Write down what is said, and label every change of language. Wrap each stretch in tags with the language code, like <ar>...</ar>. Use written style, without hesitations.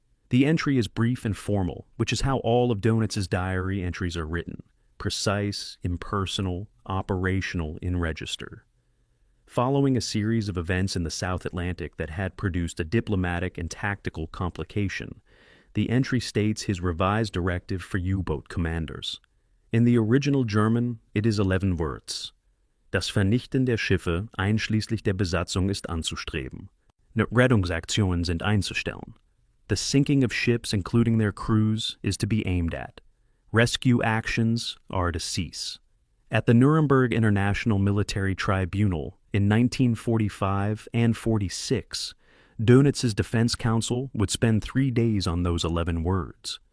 <en>The entry is brief and formal, which is how all of Dönitz's diary entries are written: precise, impersonal, operational in register. Following a series of events in the South Atlantic that had produced a diplomatic and tactical complication, the entry states his revised directive for U-boat commanders. In the original German, it is 11 words.</en> <de>Das Vernichten der Schiffe einschließlich der Besatzung ist anzustreben. Rettungsaktionen sind einzustellen.</de> <en>The sinking of ships, including their crews, is to be aimed at. Rescue actions are to cease. At the Nuremberg International Military Tribunal in 1945 and 46, Dönitz's defense counsel would spend 3 days on those 11 words.</en>